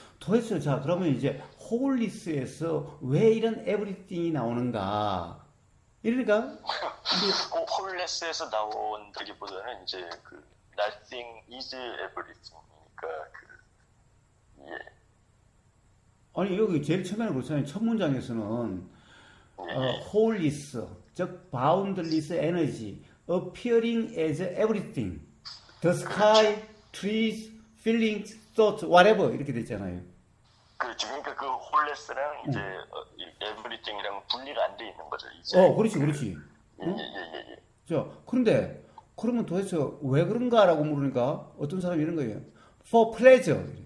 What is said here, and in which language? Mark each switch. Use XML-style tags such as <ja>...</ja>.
<ko>도대체 자 그러면 이제 홀리스에서 왜 이런 에브리띵이 나오는가? 이러니까 홀리스에서 나온다기보다는 이제</ko> <en>nothing is everything</en> <ko>이니까 예. 아니 여기 제일 처음에는 그렇잖아요. 첫 문장에서는 홀리스 즉</ko> <en>boundless energy appearing as everything, the sky, trees, feelings, thoughts, whatever</en> <ko>이렇게 됐잖아요. 그렇죠. 그러니까 그 홀레스랑 이제 에브리띵이랑 분리가 안 돼 있는 거죠. 이제. 그렇지. 예. 자, 그런데 그러면 도대체 왜 그런가라고 물으니까 어떤 사람이 이런 거예요.</ko> <en>For pleasure.</en>